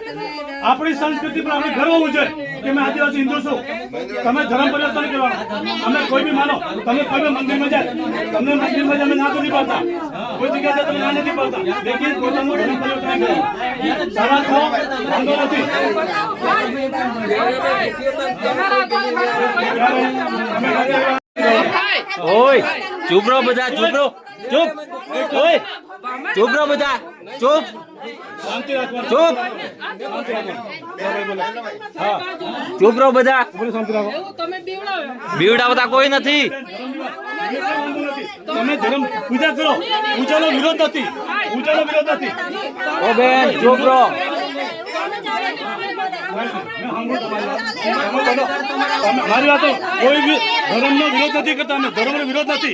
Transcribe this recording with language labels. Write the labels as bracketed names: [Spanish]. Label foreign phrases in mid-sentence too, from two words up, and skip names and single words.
[Gujarati] આપણી સંસ્કૃતિ પર આપણે ગર્વ હોવું જોઈએ કે મેં આદિવાસી હિન્દુ છું। તમે ધર્મ પરિવર્તન નહીં કરવાનું। અમે કોઈ બી માનો, તમે કોઈ બી મંદિરમાં જાય, તમને મંદિરમાં જાય અમે ના નથી પાડતા, કોઈ જગ્યાએ તમે ના નથી પાડતા, લેકિન પોતાનું ધર્મ પરિવર્તન નહીં કરવું। સારા છો, વાંધો નથી। [Hindi] ओए चुप रहो बजा, चुप रहो, चुप। ओए चुप रहो बजा, चुप चुप चुप रहो बजा। [Gujarati] બીવડાવતા કોઈ નથી। તમે ધર્મ પૂજા કરો, પૂજાનો વિરોધ નથી, પૂજાનો વિરોધ નથી। ઓ બેન ચુપ રહો। મારી વાત કોઈ બી ધર્મનો વિરોધ નથી કરતા, અમે ધર્મનો વિરોધ નથી।